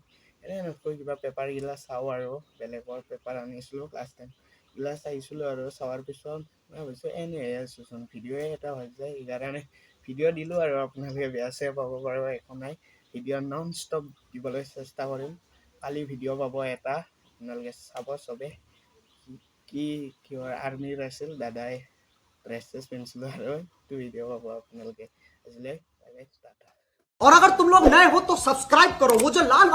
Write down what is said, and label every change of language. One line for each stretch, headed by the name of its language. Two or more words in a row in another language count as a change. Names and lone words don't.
Assamese: এনেই নকৈ কিবা পেপাৰগিলা চাওঁ আৰু বেলেগৰ পেপাৰ আনিছিলোঁ ক্লাছ 10 গিলা চাইছিলোঁ আৰু চোৱাৰ পিছত মই ভাবিছোঁ এনেই আছোঁচোন, ভিডিঅ'ই এটা হৈ যায়, সেইকাৰণে ভিডিঅ' দিলোঁ আৰু আপোনালোকে বেয়া চেয়া পাব পাৰিব, একো নাই। ভিডিঅ'
English: non stop
Assamese: দিবলৈ চেষ্টা কৰিম। কালি ভিডিঅ' পাব এটা, আপোনালোকে চাব চবে। কিহৰ আৰ্মিৰ আছিল, দাদাই ড্ৰেছ চেছ পিন্ধিছিলোঁ আৰু সেইটো ভিডিঅ' পাব আপোনালোকে। আজিলৈ টাটা।
Hindi: और अगर तुम लोग नए हो तो सब्सक्राइब करो, वो जो लाल